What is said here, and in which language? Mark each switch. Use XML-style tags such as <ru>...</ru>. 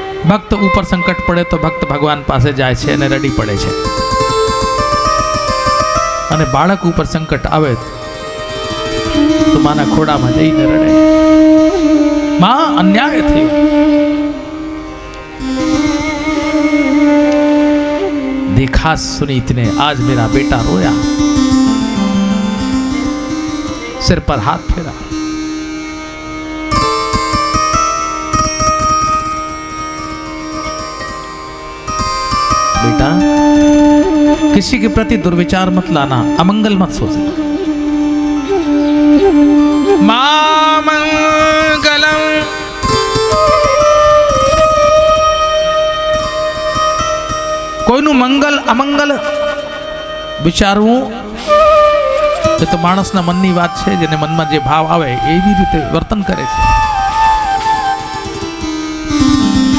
<gu>भक्त ऊपर संकट पड़े तो भक्त भगवान पासे जाए छे અને રડી પડે છે, અને બાળક ઉપર સંકટ આવે તો માના ખોડામાં જઈને રડે, માં અન્યાય થયો।</gu> <hi>देखा सुनीति ने, आज मेरा बेटा रोया, सिर पर हाथ फेरा। बेटा, किसी के प्रति दुर्विचार मत लाना, अमंगल मत सोचना।</hi> <gu>मामंगलम, કોઈનું મંગલ અમંગલ વિચારવું એ તો માણસના મનની વાત છે, જેને મનમાં જે ભાવ આવે એવી રીતે વર્તન કરે છે।</gu>